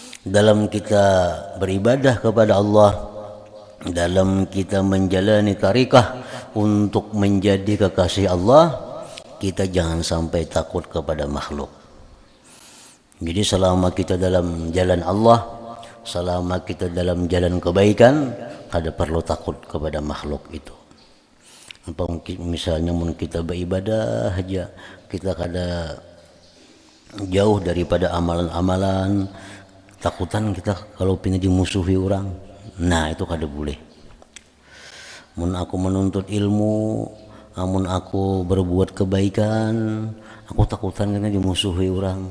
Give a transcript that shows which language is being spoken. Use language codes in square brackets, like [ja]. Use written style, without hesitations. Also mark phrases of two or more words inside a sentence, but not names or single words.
[id] dalam kita beribadah kepada Allah, dalam kita menjalani tarikah untuk menjadi kekasih Allah, kita jangan sampai takut kepada makhluk. Jadi selama kita dalam jalan Allah, selama kita dalam jalan kebaikan, kada perlu takut kepada makhluk itu. Apa misalnya kita beribadah aja, kita kada jauh daripada amalan-amalan, takutan kita kalau pindah dimusuhi orang. Nah, itu kada boleh. Mun aku menuntut ilmu, amun aku berbuat kebaikan, aku takutan kena dimusuhi orang.